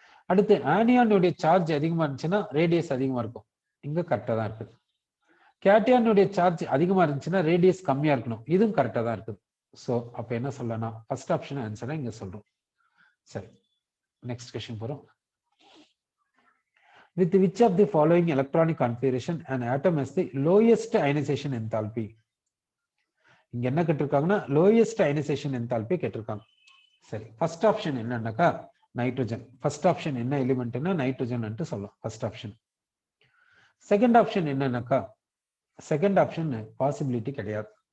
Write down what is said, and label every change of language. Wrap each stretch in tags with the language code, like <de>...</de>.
<ta>அடுத்து ஆனியானுடைய சார்ஜ் அதிகமா இருந்துச்சுன்னா ரேடியஸ் அதிகமா இருக்கும். இங்க கரெக்டா தான் இருக்குது. கேட்டியானுடைய சார்ஜ் அதிகமா இருந்துச்சுன்னா ரேடியஸ் கம்மியா இருக்கணும். இதுவும் கரெக்டா தான் இருக்குது. ஸோ அப்ப என்ன சொல்லலாம், ஃபர்ஸ்ட் ஆப்ஷன் ஆன்சரா இங்க சொல்றோம். சரி, நெக்ஸ்ட் கொஸ்டின் போறோம்.</ta> <en>With which of the following electronic configuration an atom has the lowest ionization enthalpy?</en> <ta>இங்க என்ன கேட்டிருக்காங்கன்னா லோயஸ்ட் அயனைசேஷன் என்தால்பி கேட்டிருக்காங்க. சரி, ஃபர்ஸ்ட் ஆப்ஷன் என்னன்னாக்கா நைட்ரஜன். ஃபர்ஸ்ட் ஆப்ஷன் என்ன எலிமெண்ட்னா நைட்ரஜன் சொல்லலாம் ஃபர்ஸ்ட் ஆப்ஷன். செகண்ட் ஆப்ஷன் என்னன்னாக்கா செகண்ட் ஆப்ஷன் பாசிபிலிட்டி கிடையாது.</ta>